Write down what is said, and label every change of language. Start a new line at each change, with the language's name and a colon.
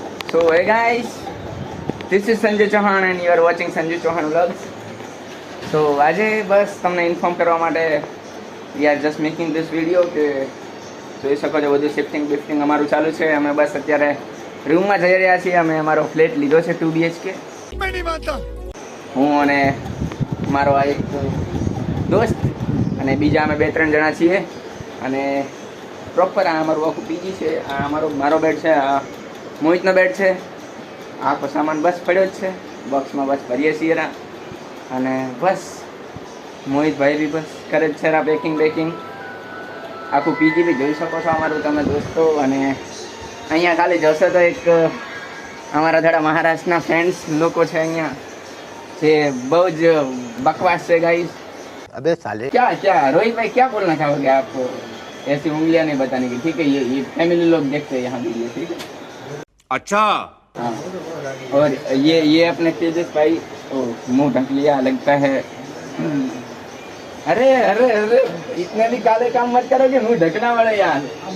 English: So hey guys, this is Sanjay Chauhan and you are watching Sanjay Chauhan Vlogs.
Gujarati: So આજે બસ તમને inform કરવા માટે
English: we are just making this video
Gujarati: કે જોઈ શકો છો બધું શિફ્ટિંગ બિફ્ટિંગ અમારું ચાલુ છે. અમે બસ અત્યારે રૂમમાં જઈ રહ્યા છીએ. અમે અમારો ફ્લેટ લીધો છે 2 BHK. હું અને મારો આ એક દોસ્ત અને બીજા અમે 2-3 જણા છીએ અને પ્રોપર આ અમારું આખું પીજી છે. આ મારો બેડ છે, આ મોહિતનો બેડ છે. આખો સામાન બસ પડ્યો જ છે બોક્સમાં, બસ ભરીએ છીએ અને બસ મોહિતભાઈ બી બસ કરે જ છે પેકિંગ. આખું પીજી બી જોઈ શકો છો અમારું તમે દોસ્તો. અને અહીંયા ખાલી જોશો તો એક અમારા થોડા મહારાષ્ટ્રના ફ્રેન્ડ્સ લોકો છે અહીંયા જે બહુ જ બકવાસ છે ગાइस.
Hindi: अबे साले क्या रोहित भाई क्या बोलना चाहोगे आप? ऐसी उंगलियां नहीं बताने की, ठीक है? ये फैमिली लोग देखते हैं यहाँ वीडियो, ठीक है? अच्छा हाँ. और ये अपने तेजस भाई मुंह ढक लिया लगता है. अरे अरे अरे इतने भी काले काम मत करो कि मुंह ढकना पड़े यार.